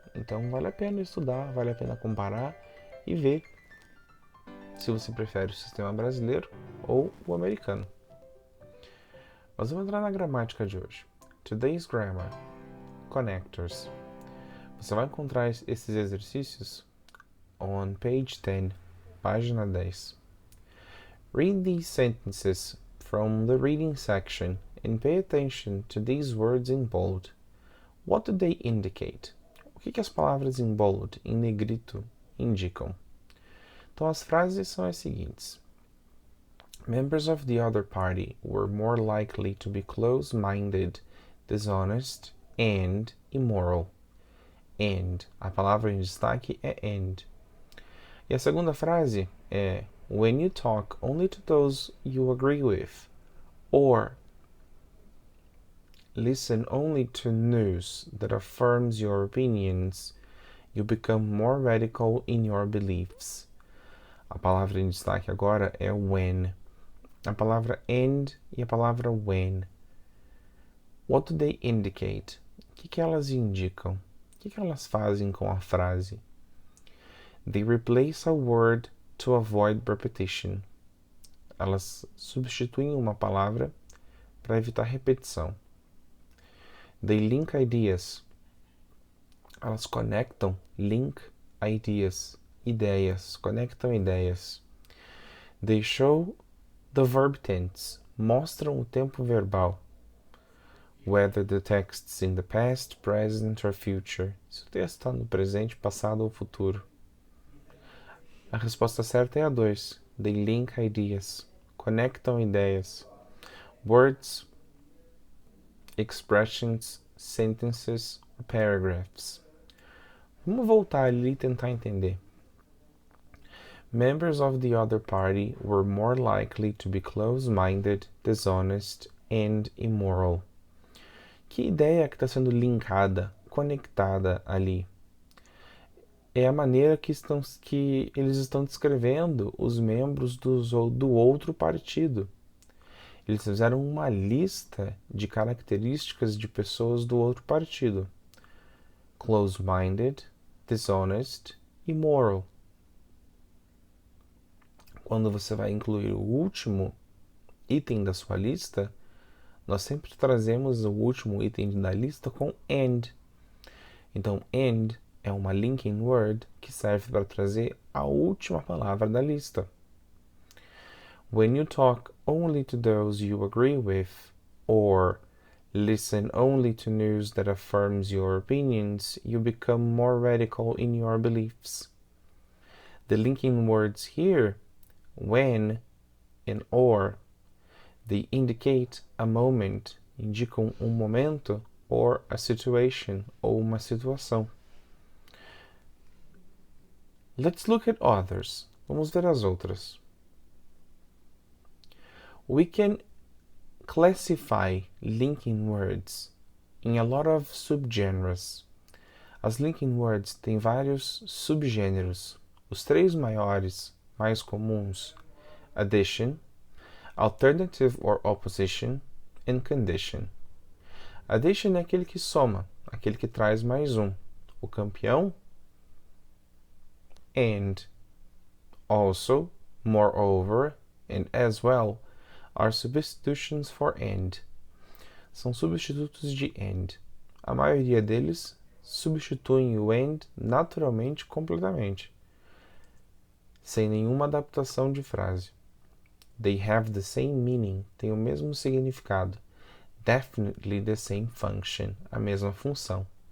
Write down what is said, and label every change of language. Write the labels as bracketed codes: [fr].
[pt] Então vale a pena estudar, vale a pena comparar e ver se você prefere o sistema brasileiro ou o americano. Mas vamos entrar na gramática de hoje. [en] Today's grammar. Connectors. [pt] Você vai encontrar esses exercícios [en] on page 10, [pt] página 10. [en] Read these sentences from the reading section and pay attention to these words in bold. What do they indicate? [pt] O que as palavras em bold, em negrito, indicam? Então as frases são as seguintes. [en] Members of the other party were more likely to be close-minded, dishonest, and immoral. And. [pt] A palavra em destaque é and. E a segunda frase é [en] when you talk only to those you agree with, or listen only to news that affirms your opinions, you become more radical in your beliefs. [pt] A palavra em destaque agora é when. A palavra and e a palavra when. [en] What do they indicate? [pt] O que elas indicam? O que elas fazem com a frase? [en] They replace a word to avoid repetition. [pt] Elas substituem uma palavra para evitar repetição. [en] They link ideas. [pt] Elas conectam, [en] link ideas, [pt] ideias, conectam ideias. [en] They show the verb tense. [pt] Mostram o tempo verbal. [en] Whether the text's in the past, present or future. [pt] Se o texto está no presente, passado ou futuro. A resposta certa é a 2. [en] They link ideas. [pt] Conectam ideias. [en] Words, expressions, sentences, paragraphs. [pt] Vamos voltar ali e tentar entender. [en] Members of the other party were more likely to be close-minded, dishonest, and immoral. [pt] Que ideia que está sendo linkada, conectada ali? é a maneira que eles estão descrevendo os membros do outro partido. Eles fizeram uma lista de características de pessoas do outro partido: [en] close-minded, dishonest, immoral. [pt] Quando você vai incluir o último item da sua lista, nós sempre trazemos o último item da lista com and. Então, and é uma linking word que serve para trazer a última palavra da lista. [en] When you talk only to those you agree with, or listen only to news that affirms your opinions, you become more radical in your beliefs. The linking words here, when and or, they indicate a moment, [pt] indicam momento, [en] or a situation, [pt] ou uma situação. [en] Let's look at others. [pt] Vamos ver as outras. [en] We can classify linking words in a lot of subgenres. [pt] As linking words têm vários subgêneros. Os três maiores, mais comuns: [en] addition, alternative or opposition, and condition. [pt] Addition é aquele que soma, aquele que traz mais um. O campeão, and. [en] Also, moreover, and as well are substitutions for and. [pt] São substitutos de and. A maioria deles substituem o and naturalmente completamente, sem nenhuma adaptação de frase. [en] They have the same meaning, [pt] têm o mesmo significado. [en] Definitely the same function, [pt] a mesma função.